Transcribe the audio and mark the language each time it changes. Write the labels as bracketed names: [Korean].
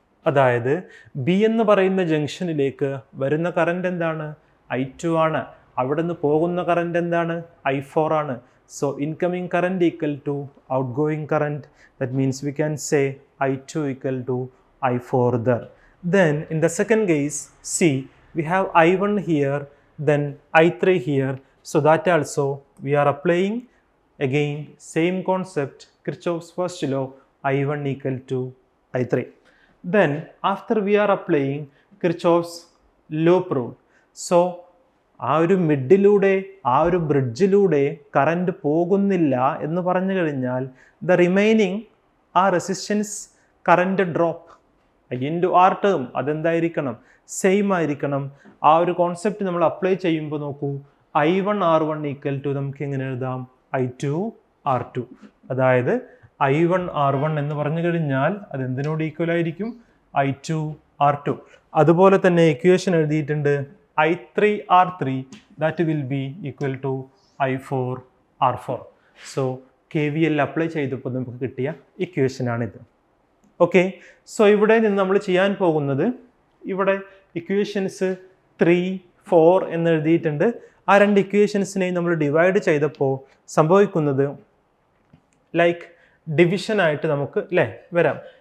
[Malayalam] അതായത് ബി എന്ന് പറയുന്ന ജംഗ്ഷനിലേക്ക് വരുന്ന കറണ്ട് എന്താണ്? I2 ആണ്. അവിടെ നിന്ന് പോകുന്ന കറണ്ട് എന്താണ്? I4 ആണ്. [English] So incoming current = outgoing current. That means we can say I2 = I4 there. Then in the second case, see, we have I1 here, then I3 here. So that also we are applying again same concept, Kirchhoff's first law, I1 = I3. Then after we are applying Kirchhoff's loop rule. [Malayalam] So ആ ഒരു മിഡിലൂടെ ആ ഒരു ബ്രിഡ്ജിലൂടെ current പോകുന്നില്ല എന്ന് പറഞ്ഞു കഴിഞ്ഞാൽ the remaining ആ resistance current drop I/R term അതെന്തായിരിക്കണം? Same ആയിരിക്കണം. ആ ഒരു കോൺസെപ്റ്റ് നമ്മൾ അപ്ലൈ ചെയ്യുമ്പോൾ നോക്കൂ, I1 R1 = നമുക്ക് എങ്ങനെ എഴുതാം? I2 R2. അതായത് I1 R1 എന്ന് പറഞ്ഞു കഴിഞ്ഞാൽ അത് എന്തിനോട് ഈക്വൽ ആയിരിക്കും? I2 R2. അതുപോലെ തന്നെ ഇക്വേഷൻ എഴുതിയിട്ടുണ്ട് I3 R3, [English] that will be equal to I4 R4. [Malayalam] So KVL apply ചെയ്തപ്പോൾ നമുക്ക് കിട്ടിയ ഇക്വേഷനാണിത്. ഓക്കെ, സോ ഇവിടെ നിന്ന് നമ്മൾ ചെയ്യാൻ പോകുന്നത്, ഇവിടെ ഇക്വേഷൻസ് 3, 4 എന്ന് എഴുതിയിട്ടുണ്ട്. ആ രണ്ട് ഇക്വേഷൻസിനെയും നമ്മൾ ഡിവൈഡ് ചെയ്തപ്പോൾ സംഭവിക്കുന്നത് ലൈക്ക് ഡിവിഷനായിട്ട് നമുക്ക് വരാം.